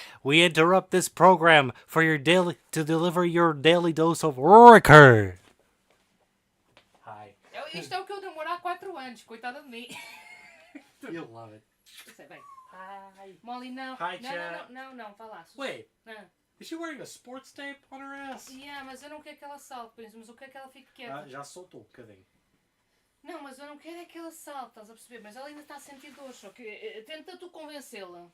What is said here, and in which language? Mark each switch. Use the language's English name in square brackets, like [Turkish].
[English] We interrupt this program for your to deliver your daily dose of Ricker. Hi. [Portuguese] Isto é o que eu demoro há 4 anos, coitada de mim. [English] You'll love it. [Portuguese] Bem. [English] Hi. [Portuguese] Molly, não. [English] Hi, chat. [Portuguese] Não, vá lá. [English] Wait, [Portuguese] Não. [English] is she wearing a sports tape on her ass? [Portuguese] Yeah, mas eu não quero que ela salte, mas eu quero que ela fique quieta. Já soltou um bocadinho. Não, mas eu não quero é que ela salte, estás a perceber? Mas ela ainda está a sentir dor, só que tenta tu convencê-la.